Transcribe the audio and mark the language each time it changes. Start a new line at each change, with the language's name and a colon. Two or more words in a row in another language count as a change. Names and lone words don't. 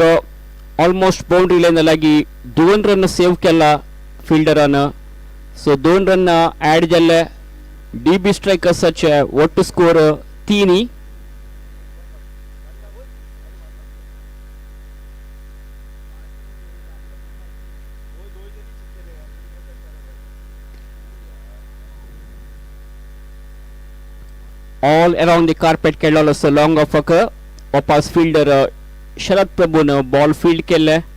English: almost boundary line
Konkani: लागी
English: 2 run save
Konkani: केला फिल्डरान.
English: so 2 run add
Konkani: जाल्ले. DB स्ट्रायकर्साचे वोट स्कोर 3.
English: all around the carpet
Konkani: केलेलो असो
English: long off
Konkani: वापस फिल्डर शरद प्रभून बॉल फील्ड केले.